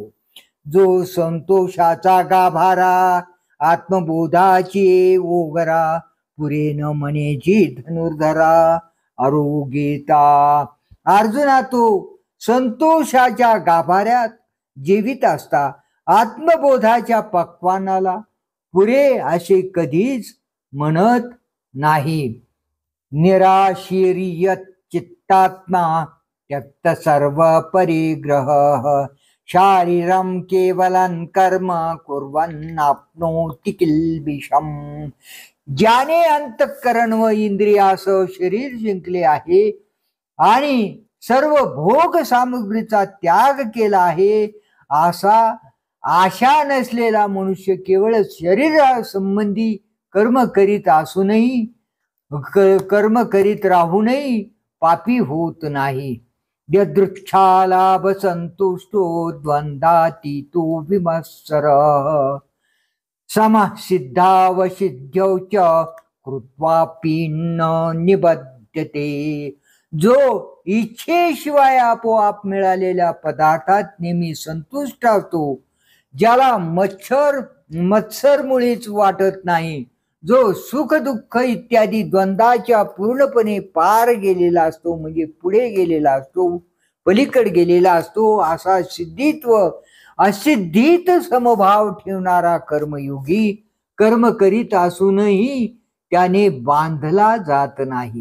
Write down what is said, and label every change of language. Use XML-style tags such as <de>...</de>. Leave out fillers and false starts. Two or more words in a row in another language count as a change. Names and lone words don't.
<mr>जो संतोषाचा गाभारा, आत्मबोधाची ओगरा, पुरे न मनेची धनुर्धरा आरोग्यता. अर्जुना, तो संतोषाच्या गाभाऱ्यात जीवित असता आत्मबोधाच्या पक्वानाला पुरे असे कधीच म्हणत नाही.</mr> <sa>निराशीर्यत चित्तात्मा त्यक्त सर्व परिग्रह, शारीरम केवलं कर्म कुर्वन्नाप्नोति किल्बिषम.</sa> <mr>ज्याने अंतःकरण व इंद्रियासह शरीर जिंकले आहे आणि सर्व भोग सामग्रीचा त्याग केला आहे, असा आशा नसलेला मनुष्य केवळ शरीरासंबंधी कर्म करीत असूनही कर्म करीत राहूनही पापी होत नाही.</mr> <sa>यदृच्छालाभ संतुष्टो द्वंद्वातीतो विमत्सर समसिद्धावसिद्ध्यौ च कृत्वापि न निबध्यते.</sa> <mr>जो इच्छेशिवाय आपोआप मिळालेल्या पदार्थात नेहमी संतुष्ट असतो, ज्याला मत्सर मुळीच वाटत नाही, जो सुख दुःख इत्यादी द्वंद्वाच्या पूर्णपणे पार गेलेला असतो, म्हणजे पुढे गेलेला असतो, पलीकडे गेलेला असतो, असा सिद्धित्व असिद्धीत समभाव ठेवणारा कर्मयोगी कर्म करीत असूनही त्याने बांधला जात नाही.</mr>